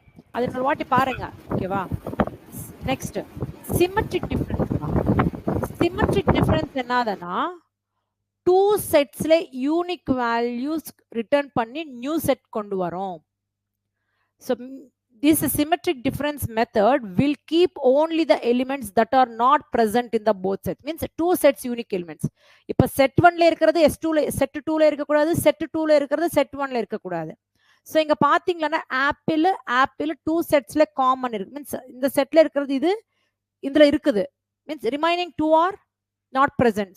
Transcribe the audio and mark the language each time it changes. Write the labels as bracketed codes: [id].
[ta] அது ஒரு வாட்டி பாருங்க. ஓகேவா? Next symmetric difference. Symmetric difference என்னதுன்னா டூ செட்ஸ்ல யூனிக் வேல்யூஸ் ரிட்டர்ன் பண்ணி நியூ செட் கொண்டு வரோம். [en] So this symmetric difference method will keep only the elements that are not present in the both sets. Means two sets unique elements. [ta] இப்ப set 1 ல இருக்கிறது S2 ல set 2 ல இருக்க கூடாது, set 2 ல இருக்கிறது set 1 ல இருக்க கூடாது. சோ இங்க பாத்தீங்கன்னா ஆப்பிள் டூ செட்ஸ்ல காமன் இருக்கு. மீன்ஸ் இந்த செட்ல இருக்கிறது இது இதுல இருக்குது. Means remaining 2 R not present.